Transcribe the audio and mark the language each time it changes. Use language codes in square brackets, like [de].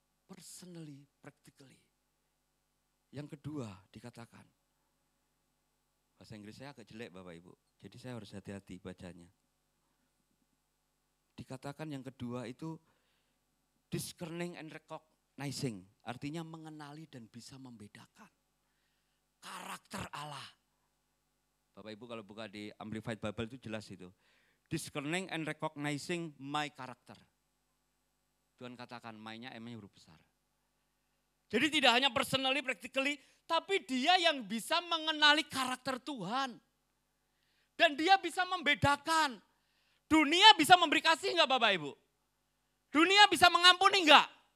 [en] Personally, practically. [id] Yang kedua dikatakan. Bahasa Inggris saya agak jelek Bapak Ibu. Jadi saya harus hati-hati bacanya. Dikatakan yang kedua itu [en] discerning and recognizing. [id] Artinya mengenali dan bisa membedakan. Karakter Allah. Bapak Ibu kalau buka di Amplified Bible itu jelas itu. [en] Discerning and recognizing my character. [id] Tuhan katakan my-nya M-nya huruf besar. Jadi tidak hanya [en] personally, practically, [id] tapi dia yang bisa mengenali karakter Tuhan. Dan dia bisa membedakan. Dunia bisa memberi kasih enggak Bapak Ibu? Dunia bisa mengampuni enggak?